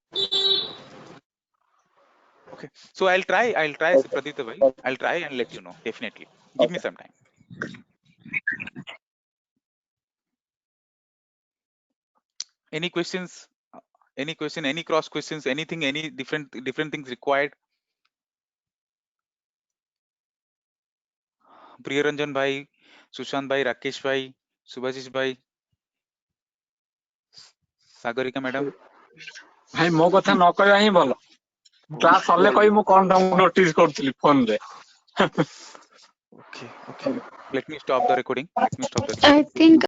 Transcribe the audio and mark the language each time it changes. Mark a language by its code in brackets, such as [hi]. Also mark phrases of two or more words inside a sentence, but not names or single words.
[en] Okay, so I'll try Pradipta bhai. I'll try and let you know, definitely. Give me some time. Any questions? Any cross questions, anything, any different things required? Priyaranjan bhai, Sushant bhai, Rakesh bhai, Subhashish bhai, Sagarika madam. [or] ଭାଇ ମୋ କଥା ନ କହୟା ହୀ ଭଲୋ କ୍ଲାସ ସରଲେ କହି ମୋ କୋନ ନୋଟିସ କରଥଲୀ ଫୋନ ରେ [en] Okay. Let me stop the recording. I think